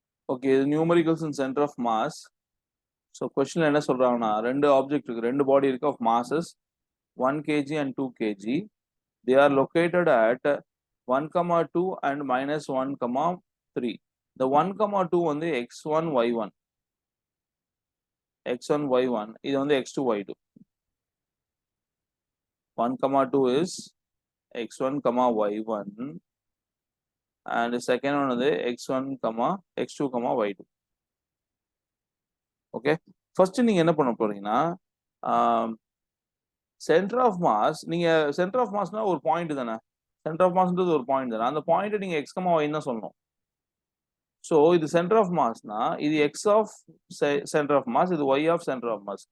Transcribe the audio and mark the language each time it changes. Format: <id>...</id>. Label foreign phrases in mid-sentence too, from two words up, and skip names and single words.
<en>Okay, இது numericals in center of mass.</en> <ta>ஸோ கொஸ்டின்ல என்ன சொல்றாங்கன்னா, ரெண்டு ஆப்ஜெக்ட் இருக்கு, ரெண்டு பாடி இருக்கு</ta> <en>of masses 1 kg and 2 kg. They are located at 1, 2 and -1, 3. The 1, 2 வந்து x1, y1. x1, y1.</en> <ta>இது வந்து</ta> <en>x2, y2. 1, 2 is x1, y1. And the second one is x1, x2, y2. Okay.</en> <ta>First நீங்க என்ன பண்ண போறீங்கன்னா,</ta> <en>center of mass,</en> <ta>நீங்க</ta> <en>center of massna</en> <ta>ஒரு பாயிண்ட் தானே,</ta> <en>center of massnradhu</en> <ta>ஒரு பாயிண்ட் தானே, அந்த பாயிண்ட் நீங்க x, y தான் சொல்லணும்.</ta> <en>So இது center of massna இது x of center of mass, இது y of center of mass.</en>